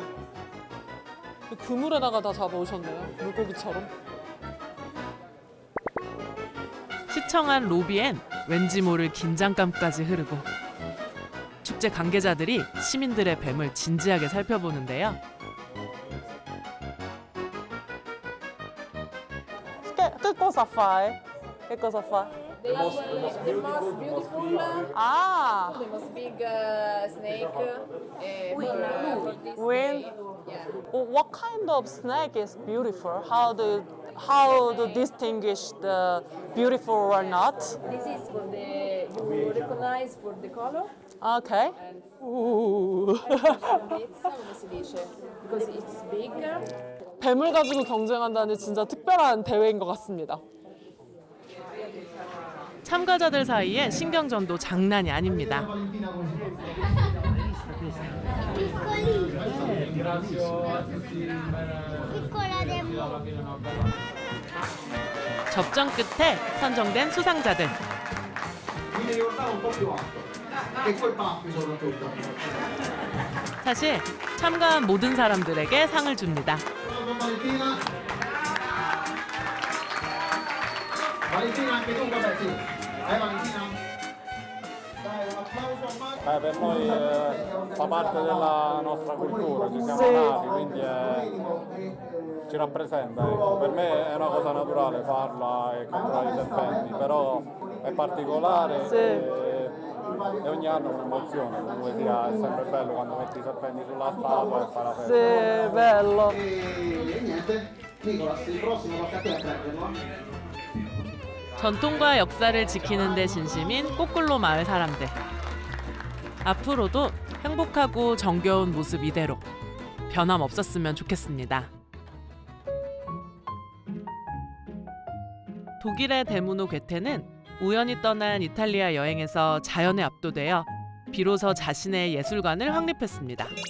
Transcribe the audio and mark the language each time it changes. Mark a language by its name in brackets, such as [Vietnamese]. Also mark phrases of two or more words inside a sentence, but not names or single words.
[Korean] 그물에다가 다 잡아오셨네요. 물고기처럼. 시청 안 로비엔 왠지 모를 긴장감까지 흐르고 축제 관계자들이 시민들의 뱀을 진지하게 살펴보는데요. [Italian] Che cosa fai? Che cosa fa? [English] The most beautiful, Ah, the most big snake for this When? day. Yeah. What kind of snake is beautiful? How to distinguish the beautiful or not? This is for the you recognize for the color. Okay. Ooh. [Italian] come si dice? [English] Because it's big. [Korean] 뱀을 가지고 경쟁한다는 진짜 특별한 대회인 것 같습니다. 참가자들 사이에 신경전도 장난이 아닙니다. 접전 끝에 선정된 수상자들. 사실 참가한 모든 사람들에게 상을 줍니다. [Italian] Per noi fa parte della nostra cultura, ci siamo nati, quindi ci rappresenta. Ecco. Per me è una cosa naturale farla e catturare i serpenti, però è particolare e ogni anno è un'emozione, comunque sia, è sempre bello quando metti i serpenti sulla statua e fai la festa. Sì, bello. E niente, Nicolas, il prossimo tocca a te a prenderlo. [Korean] 전통과 역사를 지키는 데 진심인 꼬꿀로 마을 사람들. 앞으로도 행복하고 정겨운 모습 이대로 변함없었으면 좋겠습니다. 독일의 데무노 괴테는 우연히 떠난 이탈리아 여행에서 자연에 압도되어 비로소 자신의 예술관을 확립했습니다.